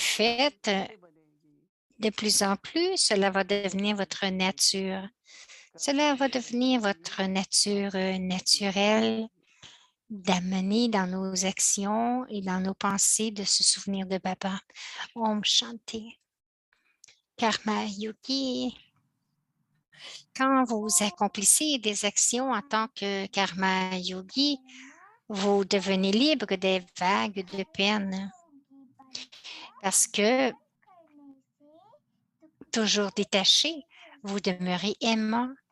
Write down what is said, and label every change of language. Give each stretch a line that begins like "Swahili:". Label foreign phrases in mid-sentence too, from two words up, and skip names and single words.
Hindi: सेवा करनी
French: faites,
Hindi: कैसे बनेगी
French: de plus en plus, cela va devenir
Hindi: भजन
French: votre
Hindi: करने से
French: nature.
Hindi: कर्म
French: Cela va
Hindi: करने
French: devenir
Hindi: से
French: votre nature
Hindi: ज्ञान
French: naturelle
Hindi: बढ़ेगी
French: d'amener dans nos actions et dans nos pensées de se souvenir de Baba.
Hindi: Om Shanti. Karma Yogi,
French: quand vous accomplissez des actions en tant que
Hindi: Karma Yogi,
French: vous devenez libre des vagues de peine parce que toujours détaché, vous demeurez aimant.